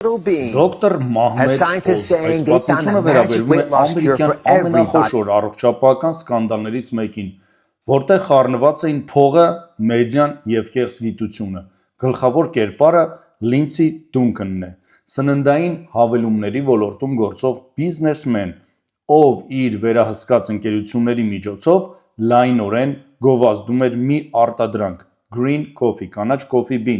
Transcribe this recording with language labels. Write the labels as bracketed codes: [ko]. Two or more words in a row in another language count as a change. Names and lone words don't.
[en] being. [hy] Դոկտոր [en] As [hy] Մահմեդ [en] scientists [hy] Օզ այս [en] saying they've found [hy] պատմությունը [en] a magic [hy] վերաբերում է [en] weight loss cure [hy] ամերիկյան [en] for everybody. [hy] ամենախոշոր առողջապահական սկանդալներից մեկին, որտեղ խառնված էին փողը, մեդիան և կեղծ գիտությունը։ Գլխավոր կերպարը Լինցի Դունքանն է, սննդային հավելումների ոլորտում գործող բիզնեսմեն, ով իր վերահսկած ընկերությունների միջոցով լայնորեն գովազդում էր մի արտադրանք՝ [en] green coffee, [hy] կանաչ կոֆի բին,